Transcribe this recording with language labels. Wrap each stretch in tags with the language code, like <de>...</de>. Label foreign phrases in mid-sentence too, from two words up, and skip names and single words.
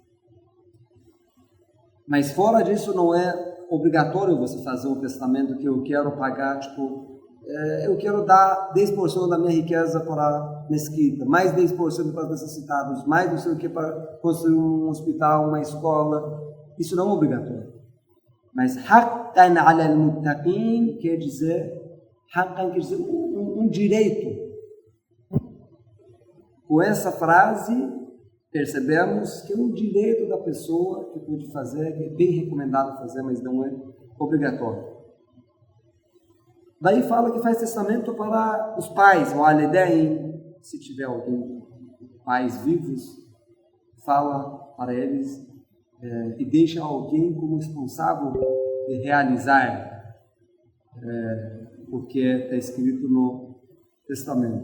<pt>Mas fora disso não é obrigatório você fazer um testamento que eu quero pagar, eu quero dar 10% da minha riqueza para a mesquita, mais 10% para os necessitados, mais não sei o que para construir um hospital, uma escola. Isso não é obrigatório. Mas</pt> <ar>حقا على المتقين</ar> <pt>quer dizer um direito. Com essa frase percebemos que é um direito da pessoa que pode fazer, que é bem recomendado fazer, mas não é obrigatório. Daí fala que faz testamento para os pais, o alidain, se tiver alguém, pais vivos, fala para eles e deixa alguém como responsável de realizar, porque está escrito no testamento.</pt>